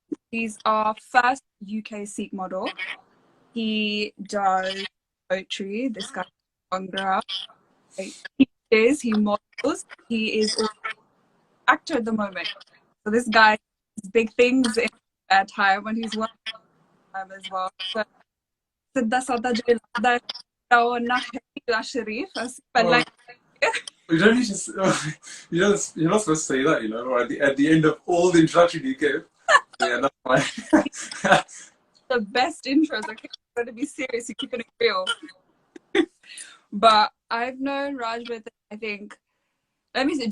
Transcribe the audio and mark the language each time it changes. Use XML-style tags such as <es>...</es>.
<en>He's our first UK Sikh model. He does poetry. This guy bhangra. He models. He is also an actor at the moment. So this guy has big things in that time when he's working as well.</en> <pa>So ਸਿੱਧਾ ਸਾਦਾ ਜਿਹਾ ਲੱਗਦਾ ਹੈ ਉਹ ਨਾ ਹੈ ਸ਼ਰੀਫ ਅਸੀਂ ਪਹਿਲਾਂ</pa> <en>Oh, you don't need to. You're not supposed to say that, or at the end of all the introduction you give. Yeah, that's fine. the best intros. Okay, I'm going to be serious. You're keeping it real. But I've known Rajvatan, I think. Let me see.</en>